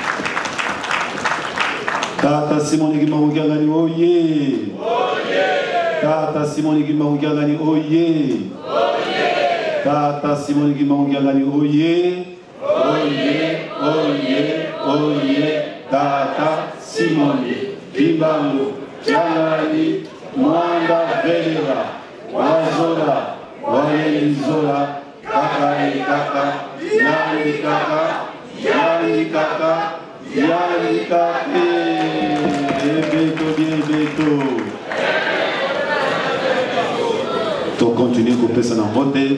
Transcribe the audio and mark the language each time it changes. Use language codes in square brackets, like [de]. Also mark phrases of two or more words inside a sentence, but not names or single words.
[ln] Tata Simon Ekima Mokangani, oye! Tata Simoni Kimbangiangani oye. Tata Simoni Kimbangiangani oye. Oye. Tata Simoni Kimbangiangani Mwanda Velera Wazola Waelizola Kaka Yani Kaka Beto. [fr] Tu continues à couper ça dans le vote.